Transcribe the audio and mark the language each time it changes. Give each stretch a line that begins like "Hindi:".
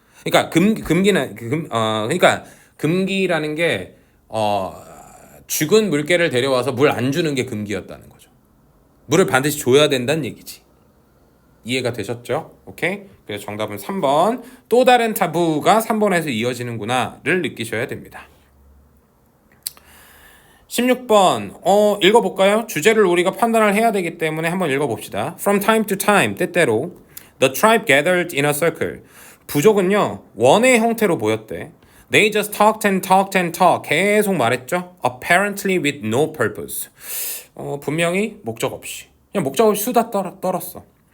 Korean: 그러니까 그러니까 금기라는 게 죽은 물개를 데려와서 물 안 주는 게 금기였다는 거죠. 물을 반드시 줘야 된다는 얘기지. 이해가 되셨죠? 오케이? 그래서 정답은 3번. 또 다른 타부가 3번에서 이어지는구나를 느끼셔야 됩니다. 16번 읽어볼까요? 주제를 우리가 판단을 해야 되기 때문에 한번 읽어봅시다.
English: From time to time,
Korean: 때때로
English: The tribe gathered in a circle.
Korean: 부족은요 원의 형태로 보였대.
English: They just talked and talked and talked.
Korean: 계속 말했죠.
English: Apparently with no purpose.
Korean: 분명히 목적 없이 그냥 목적 없이 수다 떨었어.